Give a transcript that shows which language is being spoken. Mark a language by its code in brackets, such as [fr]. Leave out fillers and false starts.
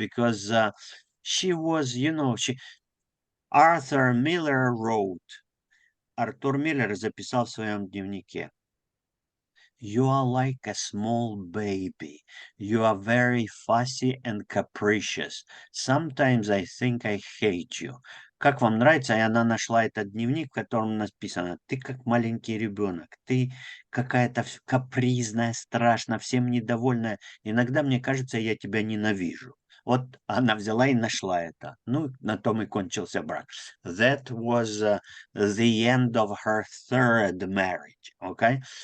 [en] Because she was, you know, Arthur Miller wrote, [ru] Артур Миллер записал в своем дневнике: [en] You are like a small baby. You are very fussy and capricious. Sometimes I think I hate you. [ru] Как вам нравится? И она нашла этот дневник, в котором написано: ты как маленький ребенок, ты какая-то капризная, страшная, всем недовольная. Иногда мне кажется, я тебя ненавижу. Вот она взяла и нашла это. Ну, на том и кончился брак. [en] That was the end of her third marriage, okay?